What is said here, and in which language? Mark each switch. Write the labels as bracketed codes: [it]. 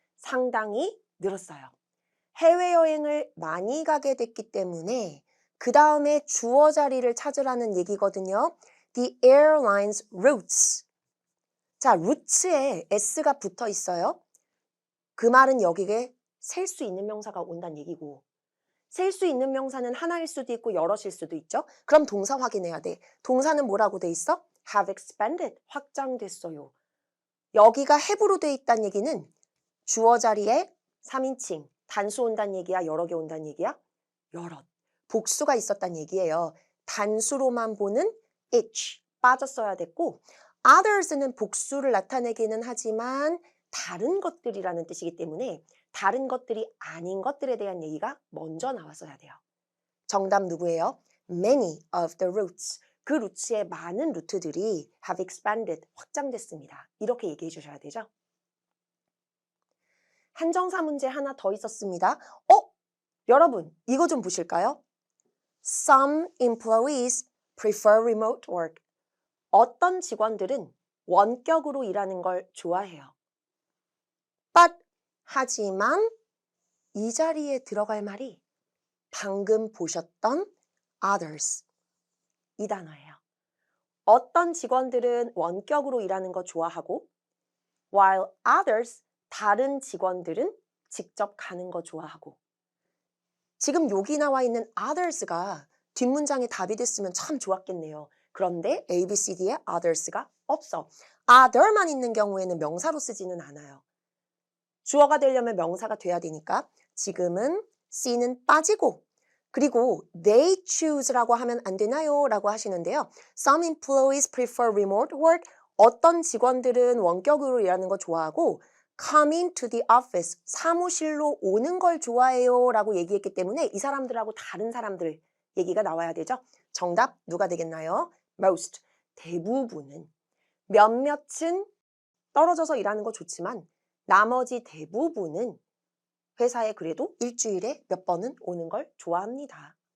[ko] 상당히 늘었어요. 해외여행을 많이 가게 됐기 때문에 그 다음에 주어 자리를 찾으라는 얘기거든요. [en] The airline's routes. [ko] 자, route에 s가 붙어 있어요. 그 말은 여기에 셀 수 있는 명사가 온다는 얘기고 셀 수 있는 명사는 하나일 수도 있고 여럿일 수도 있죠. 그럼 동사 확인해야 돼. 동사는 뭐라고 돼 있어? have expanded, 확장됐어요. 여기가 have로 돼 있다는 얘기는 주어 자리에 3인칭, 단수 온다는 얘기야? 여러 개 온다는 얘기야? 여럿. 복수가 있었다는 얘기예요. 단수로만 보는 each 빠졌어야 됐고 others는 복수를 나타내기는 하지만 다른 것들이라는 뜻이기 때문에 다른 것들이 아닌 것들에 대한 얘기가 먼저 나왔어야 돼요. 정답 누구예요? [en] Many of the routes. [ko] 그 루트의 많은 루트들이 [en] have expanded, [ko] 확장됐습니다. 이렇게 얘기해 주셔야 되죠. 한정사 문제 하나 더 있었습니다. 여러분 이거 좀 보실까요? [en] Some employees prefer remote work. [ko] 어떤 직원들은 원격으로 일하는 걸 좋아해요. But 하지만 이 자리에 들어갈 말이 방금 보셨던 others 이 단어예요. 어떤 직원들은 원격으로 일하는 거 좋아하고 [en] while others [ko] 다른 직원들은 직접 가는 거 좋아하고 지금 여기 나와 있는 others가 뒷문장에 답이 됐으면 참 좋았겠네요. 그런데 A, B, C, D에 others가 없어. other만 있는 경우에는 명사로 쓰지는 않아요. 주어가 되려면 명사가 돼야 되니까 지금은 C는 빠지고 그리고 [en] they choose [ko] 라고 하면 안 되나요? 라고 하시는데요. [en] Some employees prefer remote work. [ko] 어떤 직원들은 원격으로 일하는 거 좋아하고 [en] coming to the office, [ko] 사무실로 오는 걸 좋아해요 라고 얘기했기 때문에 이 사람들하고 다른 사람들 얘기가 나와야 되죠. 정답 누가 되겠나요? Most, 대부분은. 몇몇은 떨어져서 일하는 거 좋지만 나머지 대부분은 회사에 그래도 일주일에 몇 번은 오는 걸 좋아합니다.